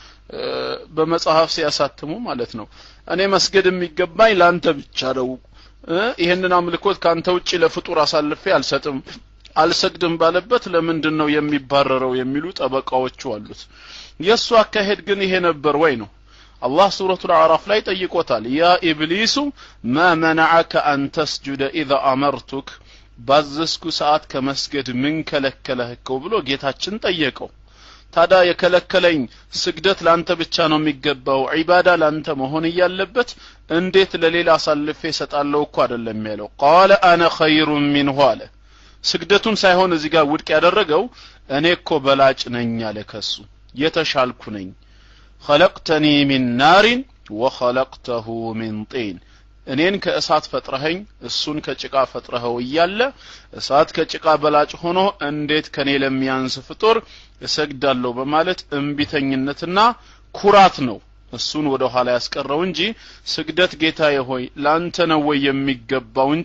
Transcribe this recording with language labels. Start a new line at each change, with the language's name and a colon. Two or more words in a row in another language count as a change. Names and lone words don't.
Amharic: በመጽሐፍ ሲያሳትሙ ማለት ነው እኔ መስገድ የሚገባኝ ላንተ ብቻ ነው ይሄንን አምልኮት ካንተ ውጪ ለፍጡር አሳልፌ አልሰግድም ባለበት ለምንድን ነው የሚባረረው የሚሉ ጠበቃዎች አሉት የሱ አካሄድ ግን ይሄ ነበር ወይ ነው አላህ ሱረቱል አዕራፍ ላይ ጠይቆታል
Arabic: يا إبليس ما منعك ان تسجد اذا امرتك
Amharic: ባዘዝኩ ሰዓት ከመስገድ ምን ከለከለህከው ብሎ ጌታችን ጠየቀው ታዳ የከለከለኝ ስግደት ላንተ ብቻ ነው የሚገባው ዒባዳ ላንተ መሆን ያለበት እንዴት ለሌላ አሳልፌ ሰጣለው እኮ አይደለም ያለው
Arabic: قال انا خير منه
Amharic: አለ ስግደቱን ሳይሆን እዚህ ጋር ውድቅ ያደረገው እኔ እኮ በላጭ ነኝ አለ ከሱ የተሻልኩ ነኝ
Arabic: خلقتني من نار وخلقته من طين
Amharic: እኔን ከእሳት ፈጥረኸኝ እሱን ከጭቃ ፈጥረኸው እያለ እሳት ከጭቃ በላጭ ሆኖ እንዴት ከኔ ለሚያንስ ፍጡር እሰግዳለሁ በማለት እንቢተኝነትና ኩራት ነው እሱን ወደ ኋላ ያስቀረው እንጂ ስግደት ጌታዬ ሆይ ላንተ ነው ወይ የሚገባው እንጂ